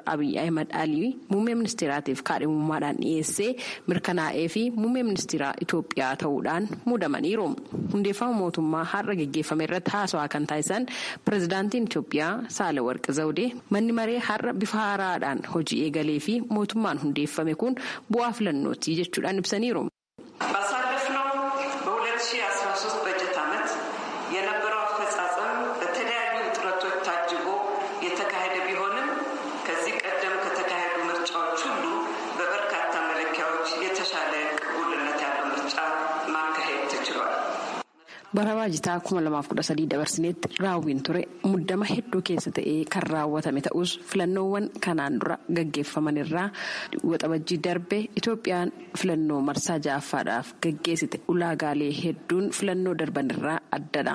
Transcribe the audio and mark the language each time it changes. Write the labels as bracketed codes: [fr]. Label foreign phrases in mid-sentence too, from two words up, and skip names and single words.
[om] Abiyyi Ahmed Alii muummee ministeeraatiif kaadhimummaadhaan dhiyeessee mirkanaa'ee fi muummee ministeeraa Itoophiyaa ta'uudhaan muudamaniiru. Hundeeffama mootummaa har'a gaggeeffame irratti haasawaa kan taasisan pireezidaantiin Itoophiyaa Saalawarqi Zawudee manni maree har'a bifa haaraadhaan hojii eegalee fi mootummaan hundeeffame kun bu'aa filannootii jechuudhaan ibsaniiru. [am] ባሳለፍነው በ2013 በጀት ዓመት የነበረው አፈጻጸም በተለያዩ ጥረቶች ታጅቦ የተካሄደ ቢሆንም ከዚህ ቀደም ከተካሄዱ ምርጫዎች ሁሉ በበርካታ መለኪያዎች የተሻለ ቅቡልነት ያለው ምርጫ ማካሄድ ተችሏል። [om] Bara baajitaa 2013 dabarsineetti raawwiin ture muddama hedduu keessa ta'ee kan raawwatame ta'us filannoowwan kanaan dura gaggeeffaman irraa waxabajjii darbe Itoophiyaan filannoo marsaa ja'affaadhaaf gaggeessite ulaagaalee hedduun filannoo darban irraa addadha.